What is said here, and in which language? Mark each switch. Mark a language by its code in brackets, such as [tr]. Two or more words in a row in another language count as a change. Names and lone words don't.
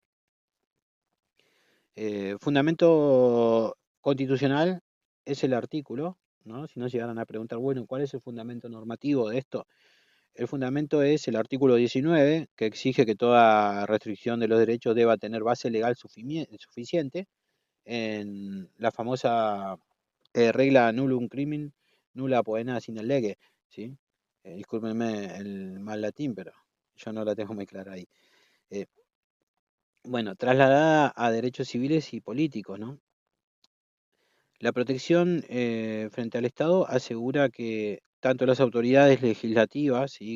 [es] Fundamento constitucional es el artículo, ¿no? Si no llegaran a preguntar, bueno, ¿cuál es el fundamento normativo de esto? El fundamento es el artículo 19, que exige que toda restricción de los derechos deba tener base legal suficiente en la famosa regla [la] nullum crimen, nulla poena sine lege, [es] ¿sí? Discúlpenme el mal latín, pero yo no la tengo muy clara ahí. Eh, bueno, trasladada a derechos civiles y políticos, ¿no? La protección frente al Estado asegura que tanto las autoridades legislativas, ¿sí?